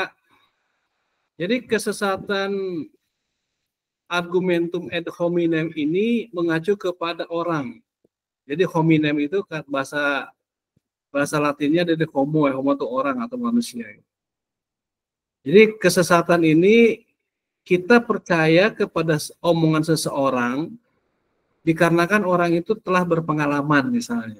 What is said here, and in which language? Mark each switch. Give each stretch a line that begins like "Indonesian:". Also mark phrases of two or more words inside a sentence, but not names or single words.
Indonesian: Jadi kesesatan
Latin: argumentum ad hominem
Indonesian: ini mengacu kepada orang. Jadi hominem itu bahasa Latinnya dari homo, homo itu orang atau manusia. Jadi kesesatan ini kita percaya kepada omongan seseorang dikarenakan orang itu telah berpengalaman misalnya.